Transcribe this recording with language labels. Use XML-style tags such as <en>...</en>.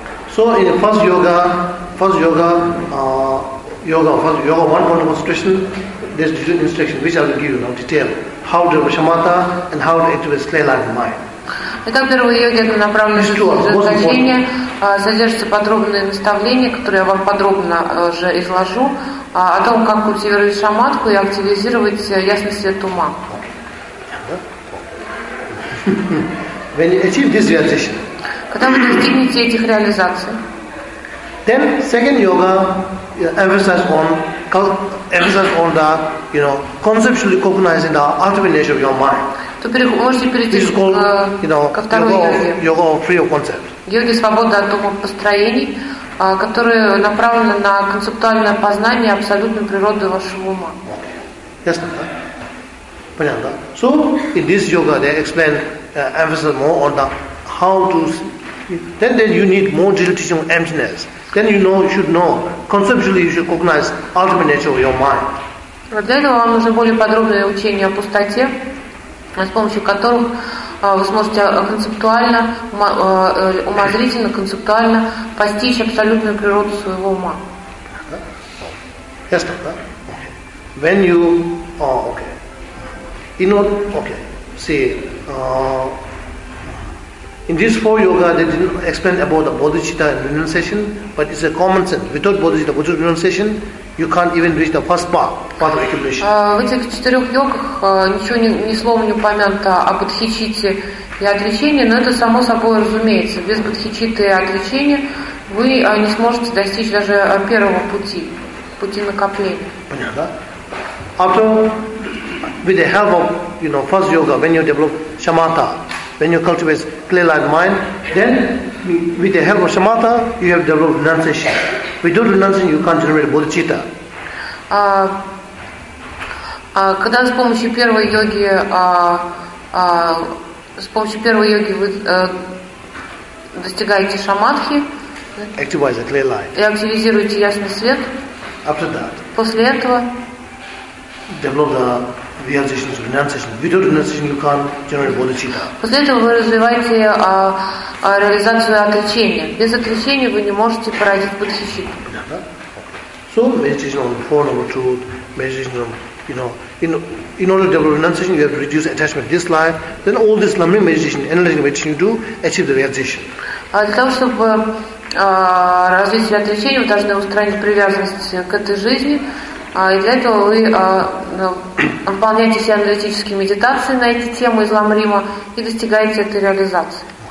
<en>So, in the first yoga, First yoga, one wonderful situation, there's different instructions which I will give you now, detail. How to shamatha and how to activate clear light of mind.</en> <ru>Итак, первая йога – это направленное жизнеутверждение. Содержатся подробные наставления, которые я вам подробно же изложу, о том, как культивировать шаматху и активизировать ясный свет ума.</ru> <en>When you achieve this realization,</en> <ru>когда вы достигнете этих реализаций,</ru> <en>then second yoga emphasizes on the, you know, conceptually cognizing the ultimate nature of your mind.</en> <ru>То можете перейти к второй йоге.</ru> <en>Yoga of free of concept.</en> <ru>Йоги свободы от ума построений, которые направлены на концептуальное познание абсолютной природы вашего ума. Ясно, да? Понятно, да?</ru> <en>So, in this yoga, they explain, emphasize more on the how to... Then you need more detailed teaching on emptiness. Then you should know, conceptually you should recognize ultimate nature of your mind.</en> <ru>Для этого вам нужно более подробное учение о пустоте, с помощью которых вы сможете концептуально, умозрительно, концептуально постичь абсолютную природу своего ума.</ru> <en>Yes, okay. When you... Oh, okay. You know, okay. See, In these four yoga, they didn't explain about the bodhicitta and renunciation, but it's a common sense. Without bodhicitta, without renunciation, you can't even reach the first path of accumulation.</en> <ru>В этих четырех йогах ничего ни словом не упомянуто о бодхичитте и отречении, но это само собой разумеется. Без бодхичитты и отречения вы не сможете достичь даже первого пути, пути накопления. Понятно?</ru> <en>After, with the help of, you know, first yoga, when you develop shamatha, when you cultivate clear-eyed mind, then with the help of shamatha, you have developed renunciation. Without renunciation, you can't generate bodhicitta.</en> <ru>Когда с помощью первой йоги вы достигаете шамадхи,</ru> <en>activate clear light.</en> <ru>И активизируете ясный свет.</ru> <en>After that.</en> <ru>После этого.</ru> <en>Develop the realization of renunciation. Without renunciation, you can't generate bodhicitta.</en> <ru>После этого вы развиваете реализацию отречения. Без отречения вы не можете породить бодхичитту.</ru> <en>So meditation on the Four Noble Truths, meditation on, you know, in order to develop renunciation, you have to reduce attachment to this life. Then all this lumbering meditation, analytical meditation you do, achieve the realization.</en> <ru>Для того, чтобы развить себя отречение, вы должны устранить привязанность к этой жизни. И для этого вы выполняете все аналитические медитации на эти темы из ламрима и достигаете этой реализации.</ru>